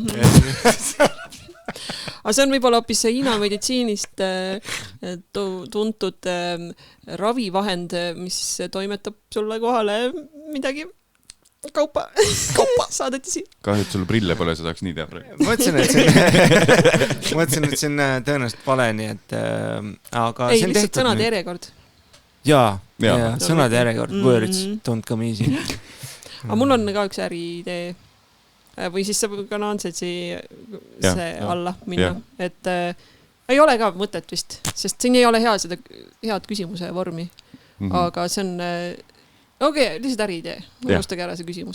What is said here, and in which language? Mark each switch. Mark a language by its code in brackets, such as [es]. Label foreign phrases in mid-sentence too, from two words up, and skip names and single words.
[et] Aga see on võib-olla hoopis Hiina meditsiinist tuntud ravivahend, mis toimetab sulle kohale midagi kaupa. Saadetisi. Kahju, et sul prille pole, sa tahaks nii teha praegu. Mõtlesin, et see on tõenäoliselt vale, nii et aga ei, lihtsalt sõnade järjekord. Jaa, sõnade järjekord. [en] Words don't come easy. [et] Aga mul on ka üks äriidee või siis saab ka nonsensi see alla minna, et ei ole ka mõtet vist, sest siin ei ole head küsimuse vormi, aga see on lihtsalt äriidee, unustage ära see küsimus.